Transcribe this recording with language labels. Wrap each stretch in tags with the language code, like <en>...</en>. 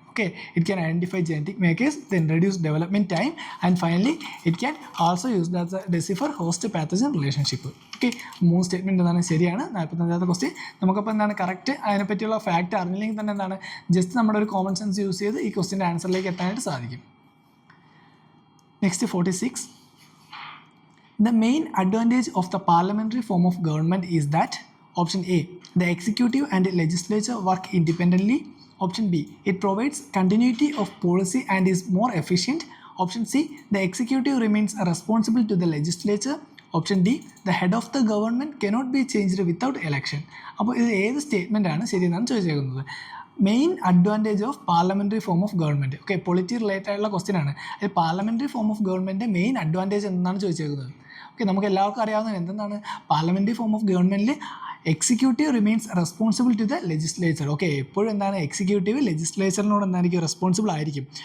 <en>Okay, it can identify genetic markers, then reduce development time and finally it can also use the decipher host pathogen relationship.</en> <ml>Okay, 3 statement എന്താണ് ശരിയാണ്. 45ാമത്തെ question നമുക്കപ്പോൾ എന്താണ് correct അതിനെപ്പറ്റിയുള്ള fact അറിഞ്ഞില്ലെങ്കിൽ തന്നെ എന്താണ് just നമ്മുടെ ഒരു common sense use ചെയ്ത് ഈ ക്വസ്റ്റിൻ്റെ ആൻസറിലേക്ക് എത്താനായിട്ട് സാധിക്കും.</ml> <en>Next 46. The main advantage of the parliamentary form of government is that option A, the executive and legislature work independently. Option B, it provides continuity of policy and is more efficient. Option C, the executive remains responsible to the legislature. Option D, the head of the government cannot be changed without election.</en> <ml>അപ്പോൾ ഇത് ഏത് statement ആണ് ശരിയെന്നാണ് ചോദിച്ചേക്കുന്നത്.</ml> <en>Main advantage of parliamentary form of government.</en> <ml>Okay, polity related ആയിട്ടുള്ള question ആണ്. അത് parliamentary form of government main advantage എന്നാണ് ചോദിച്ചേക്കുന്നത്. Okay, നമുക്ക് എല്ലാവർക്കും അറിയാവുന്നത് എന്തെന്നാണ് പാർലമെൻ്ററി ഫോം ഓഫ് ഗവൺമെൻറ്റിൽ</ml> <en>Executive remains responsible to the legislature.</en> <ml>Okay, എപ്പോഴും എന്താണ് ലെജിസ്ലേച്ചറിനോട് എന്തായിരിക്കും റെസ്പോൺസിബിൾ ആയിരിക്കും.</ml>